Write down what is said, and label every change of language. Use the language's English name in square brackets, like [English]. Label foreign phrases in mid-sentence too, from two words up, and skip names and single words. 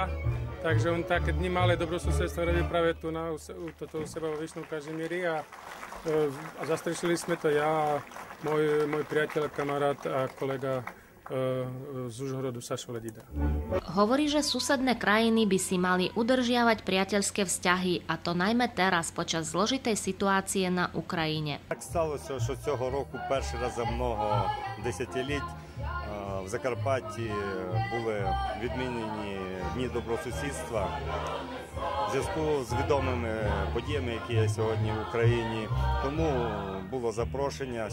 [Slovak] Takže on také dni malé dobrosusedstvo robí práve tu u seba vo Vyšnom Kažimíri a zastrešili sme to ja a môj priateľ, kamarát a kolega z Užhorodu Sašo Ledida. Hovorí, že susedné krajiny by si mali udržiavať priateľské vzťahy, a to najmä teraz, počas zložitej situácie na Ukrajine. [Ukrainian] Так сталося, що цього року перший раз за много десятиліть в Закарпатті були відмінені Дні добросусідства. В зв'язку з відомими подіями, які є сьогодні в Україні, тому було запрошення.